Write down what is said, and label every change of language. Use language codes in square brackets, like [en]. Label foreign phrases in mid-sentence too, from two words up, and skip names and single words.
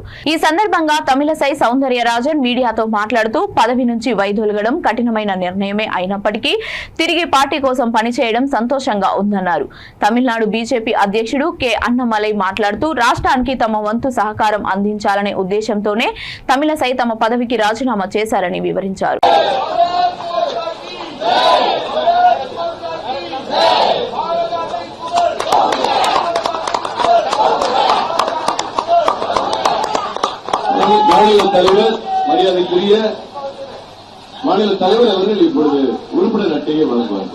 [te] ఈ సందర్భంగా తమిళసై సౌందర్యరాజన్ మీడియాతో మాట్లాడుతూ పదవి నుంచి వైదొలగడం కఠినమైన నిర్ణయమే అయినప్పటికీ తిరిగి పార్టీ కోసం పనిచేయడం సంతోషంగా ఉందన్నారు. తమిళనాడు బీజేపీ అధ్యక్షుడు కె అన్నమలై మాట్లాడుతూ రాష్ట్రానికి తమ వంతు సహకారం అందించాలనే ఉద్దేశంతోనే తమిళసై తమ పదవికి రాజీనామా చేశారని వివరించారు. [ta] மாநில தலைவர் மரியாதைக்குரிய மாநில தலைவர் அவர்கள் இப்பொழுது உறுப்பினர் அட்டையை வழங்குவார்கள்.